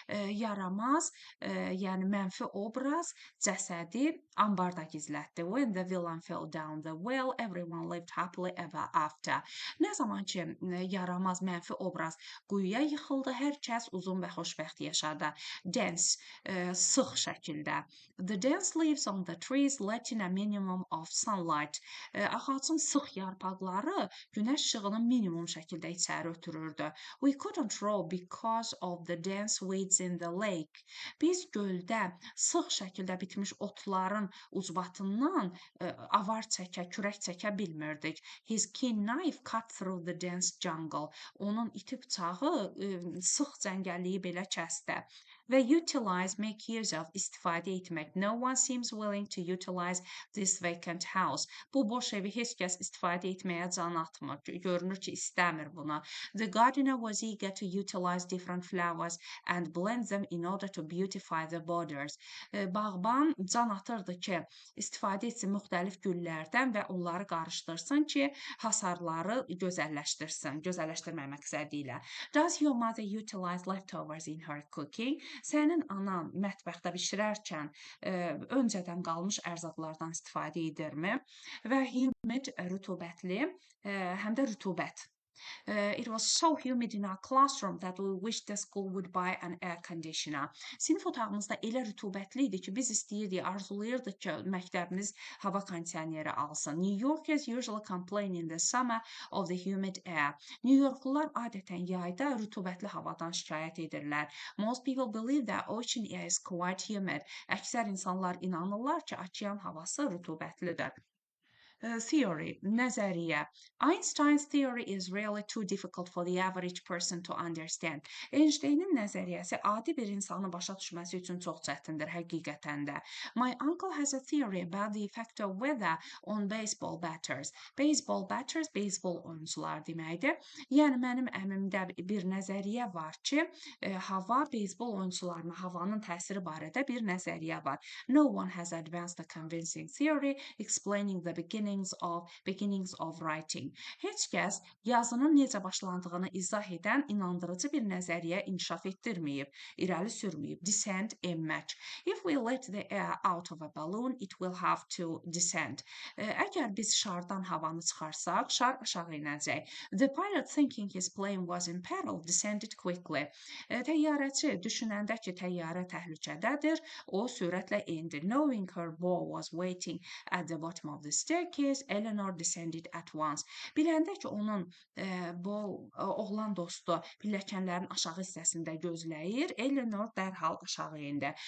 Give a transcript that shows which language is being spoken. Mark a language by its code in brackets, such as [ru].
[az] Yaramaz, yəni mənfi obraz cəsədi ambarda gizlətdi. [en] When the villain fell down the well, everyone lived happily ever after. [az] Nə zaman ki, yaramaz mənfi obraz quyuya yıxıldı, hər kəs uzun və xoşbəxt xoşbəxt yaşadı. Dense, sıx şəkildə. [en] The dense leaves on the trees letting a minimum of sunlight. [az] Ağacın sıx yarpaqları günəş işığını minimum şəkildə içəri ötürürdü. [en] We couldn't row because of the dense weeds in the lake. [az] Biz göldə sıx şəkildə bitmiş otların ucbatından avar çəkə, kürək çəkə bilmirdik. [en] His keen knife cut through the dense jungle. [az] Onun iti bıçağı sıx cəngəlliyi belə kəsdi. [en] Və utilize, make use of, [az] istifadə etmək. [en] No one seems willing to utilize this vacant house. [az] Bu boş evi heç kəs istifadə etməyə can atmır. Görünür ki, istəmir buna. [en] The gardener was eager to utilize different flowers and blend them in order to beautify the borders. [az] Bağban can atırdı ki, istifadə etsin müxtəlif güllərdən və onları qarışdırsın ki, hasarları gözəlləşdirmək məqsədi ilə. [en] Does your mother utilize leftovers in her cooking? [az] Sənin anan mətbəxdə bişirərkən öncədən qalmış ərzaqlardan istifadə edirmi? Və humid, rütubətli, həm də rütubət. [en] It was so humid in our classroom that we wished the school would buy an air conditioner. [az] Sinif otağımızda elə rütubətli idi ki, biz istəyirdik, arzulayırdıq ki, məktəbimiz hava kondisioneri alsın. [en] New Yorkers usually complain in the summer of the humid air. [az] New Yorklular adətən yayda rütubətli havadan şikayət edirlər. [en] Most people believe that ocean air is quite humid. [az] Əksər insanlar inanırlar ki, okean havası rütubətlidir. [en] Theory, nəzəriyyə. Einstein's theory is really too difficult for the average person to understand. [az] Einstein'in nəzəriyyəsi adi bir insanın başa düşməsi üçün çox çətindir həqiqətən də. [en] My uncle has a theory about the effect of weather on baseball batters. [az] Baseball batters, baseball oyuncular deməkdir. Yəni mənim əmimdə bir nəzəriyyə var ki, hava baseball oyuncularına havanın təsiri barədə bir nəzəriyyə var. [en] No one has advanced a convincing theory explaining the beginnings of writing. [az] Heç kəs yazının necə başlandığını izah edən inandırıcı bir nəzəriyyə inkişaf etdirməyib, irəli sürməyib. Descend, enmək. [en] If we let the air out of a balloon, it will have to descend. [az] Əgər biz şardan havanı çıxarsaq, şar aşağı inəcək. [en] The pilot, thinking his plane was in peril, descended quickly. [az] Təyyarəçi düşünəndə ki, təyyarə təhlükədədir, o sürətlə endi. [en] Knowing her beau was waiting at the bottom of the staircase, Eleanor descended at once. [az] Biləndə ki, onun oğlan dostu pilləkənlərin aşağı hissəsində gözləyir, Eleanor dərhal aşağı endi.